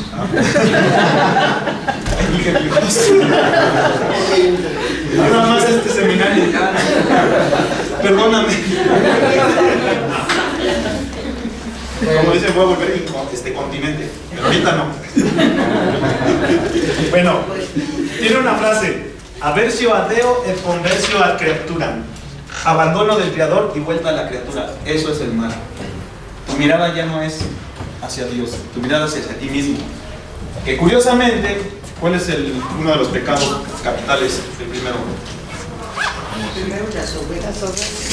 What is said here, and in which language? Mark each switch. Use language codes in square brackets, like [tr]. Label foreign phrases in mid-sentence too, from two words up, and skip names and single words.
[es] Nada más este seminario. Perdóname. Como dice, voy a volver continente. Pero ahorita no. Bueno, tiene una frase. [la] Aversio a Deo et conversio a criatura. [es] Abandono del Creador y vuelta a la criatura. Eso es el mal. Tu mirada ya no es hacia Dios, tu mirada es hacia ti mismo. Que curiosamente, ¿cuál es uno de los pecados capitales del primero? Primero la soberbia.